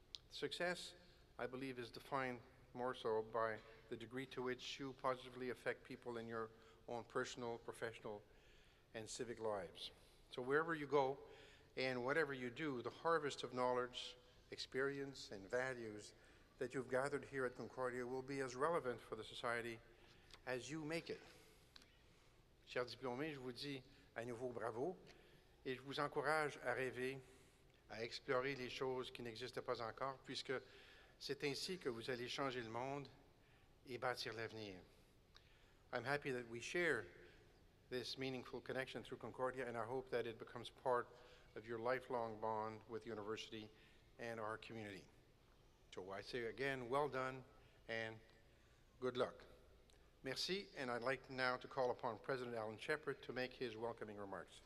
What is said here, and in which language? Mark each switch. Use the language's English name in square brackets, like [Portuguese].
[English] Success, I believe, is defined more so by the degree to which you positively affect people in your own personal, professional, and civic lives. So wherever you go and whatever you do, the harvest of knowledge, experience, and values that you've gathered here at Concordia will be as relevant for the society as you make it. [French] Chers diplômés, je vous dis à nouveau bravo et je vous encourage à rêver, à explorer les choses qui n'existent pas encore, puisque c'est ainsi que vous allez changer le monde et bâtir l'avenir. [English] I'm happy that we share this meaningful connection through Concordia, and I hope that it becomes part of your lifelong bond with the university and our community. So I say again, well done and good luck. Merci, and I'd like now to call upon President Alan Shepard to make his welcoming remarks.